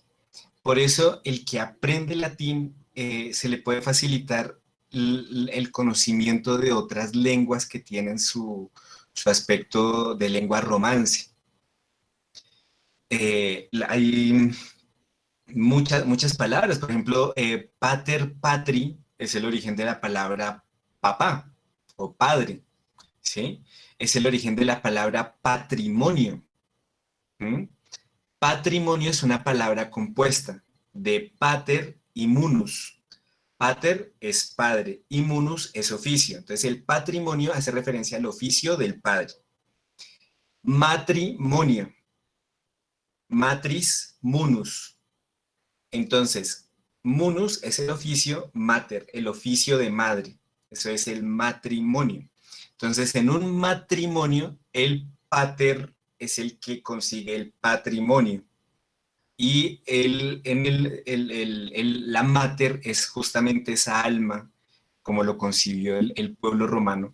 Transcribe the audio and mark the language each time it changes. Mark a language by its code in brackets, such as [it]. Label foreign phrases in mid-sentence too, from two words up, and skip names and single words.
[es] Por eso el que aprende latín se le puede facilitar el conocimiento de otras lenguas que tienen su aspecto de lengua romance. Hay muchas palabras, por ejemplo, [la] pater, patri, [es] es el origen de la palabra papá o padre, ¿sí? Es el origen de la palabra patrimonio. ¿Mm? Patrimonio es una palabra compuesta de pater y munus. Pater es padre y munus es oficio. Entonces el patrimonio hace referencia al oficio del padre. Matrimonio. [la] Matris, munus. [es] Entonces, munus es el oficio, mater, el oficio de madre. Eso es el matrimonio. Entonces, en un matrimonio, el pater es el que consigue el patrimonio. Y la mater es justamente esa alma, como lo concibió el pueblo romano.